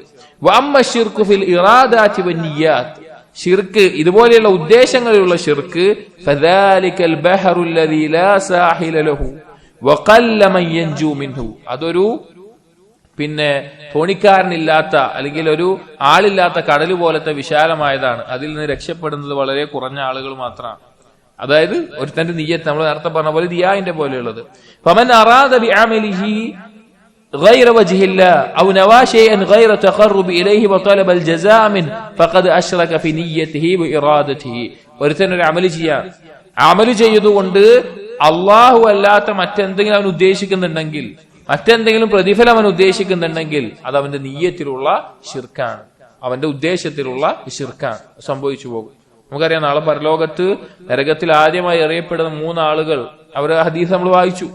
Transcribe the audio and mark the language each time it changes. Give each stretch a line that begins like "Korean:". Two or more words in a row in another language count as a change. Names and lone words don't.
Arabic: وأما الشرك في الإرادات والنيات,
Malayalam: ശിർക്ക് ഇതുപോലെയുള്ള ഉദ്ദേശങ്ങളിലുള്ള ശിർക്ക്,
Arabic: فذلك البحر الذي لا ساحل له وقل من ينجو منه,
Malayalam: അതൊരു തോണിക്കാരനില്ലാത്ത അല്ലെങ്കിൽ ഒരു ആളില്ലാത്ത കടൽ പോലത്തെ വിശാലമായതാണ്. അതിൽ നിന്ന് രക്ഷപ്പെടുന്നത് വളരെ കുറഞ്ഞ ആളുകൾ മാത്രമാണ്. അതായത് ഒരുത്തന്റെ നിയ്യത്ത്, നമ്മൾ നേരത്തെ പറഞ്ഞ പോലെ ദിയാന്റെ പോലെയുള്ളത്.
Arabic: فمن أراد بعمله غير وجه الله أو نوى شيئا غير تقرب إليه وطلب الجزاء منه فقد أشرك في نيته وإرادته.
Malayalam: ഒരുത്തൻ ഒരു അമല് ചെയ്യാൻ, അമല് ചെയ്തുകൊണ്ട് അള്ളാഹു അല്ലാത്ത മറ്റെന്തെങ്കിലും അവൻ ഉദ്ദേശിക്കുന്നുണ്ടെങ്കിൽ, മറ്റെന്തെങ്കിലും പ്രതിഫലം അവൻ ഉദ്ദേശിക്കുന്നുണ്ടെങ്കിൽ അത് അവന്റെ നിയ്യത്തിലുള്ള ശിർക്കാണ്, അവന്റെ ഉദ്ദേശത്തിലുള്ള ശിർക്കാണ്, സംഭവിച്ചു പോകും. നമുക്കറിയാം, നാളെ പരലോകത്ത് നരകത്തിൽ ആദ്യമായി അറിയപ്പെടുന്ന 3 ആളുകൾ, അവരെ ഹദീസ് നമ്മൾ വായിച്ചു.